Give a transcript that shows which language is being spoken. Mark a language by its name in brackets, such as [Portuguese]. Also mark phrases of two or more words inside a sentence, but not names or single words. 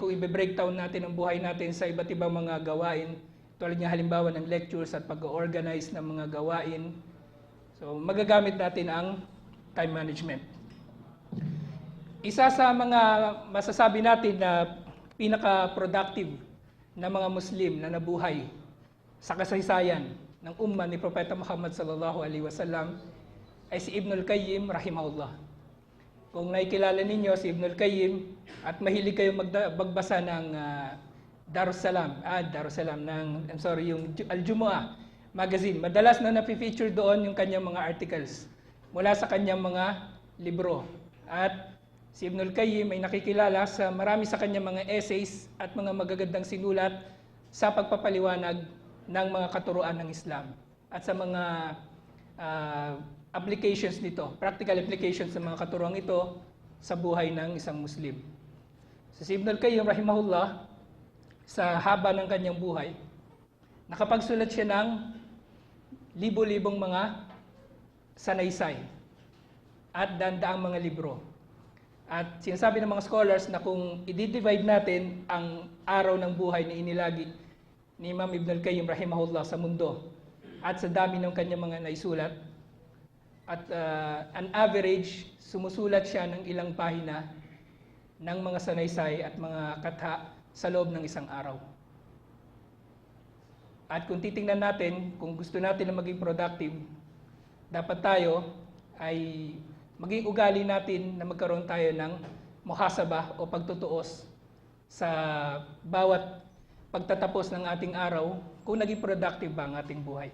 [Filipino] Kung i-breakdown natin ang buhay natin sa iba't ibang mga gawain, tulad nga halimbawa ng lectures at pag-organize ng mga gawain, so magagamit natin ang [English] time management. [Filipino] Isa sa mga masasabi natin na pinaka-productive na mga Muslim na nabuhay sa kasaysayan ng umma ni Propeta Muhammad [Arabic] صلى الله عليه وسلم [Filipino] ay si Ibn al-Qayyim rahimahullah. Kung nakikilala ninyo si Ibn al-Qayyim at mahilig kayo magbasa ng Darussalam, yung Al-Jumu'ah magazine, madalas na napifeature doon yung kanyang mga articles mula sa kanyang mga libro. At si Ibn al-Qayyim ay nakikilala sa marami sa kanyang mga essays at mga magagandang sinulat sa pagpapaliwanag ng mga katuruan ng Islam at sa mga applications nito, [English] practical applications [Filipino] ng mga katuruan ito sa buhay ng isang Muslim. So, si Ibn al-Qayyim rahimahullah, sa haba ng kanyang buhay, nakapagsulat siya ng libo-libong mga sanaysay at dandaang mga libro. At sinasabi ng mga scholars na kung i-divide natin ang araw ng buhay na inilagi ni Imam Ibn al-Qayyim rahimahullah sa mundo at sa dami ng kanyang mga naisulat, [English] at an average, [Filipino] sumusulat siya ng ilang pahina ng mga sanaysay at mga katha sa loob ng isang araw. At kung titingnan natin, kung gusto natin na maging productive, dapat tayo ay maging ugali natin na magkaroon tayo ng muhasabah o pagtutuos sa bawat pagtatapos ng ating araw kung naging productive ba ang ating buhay.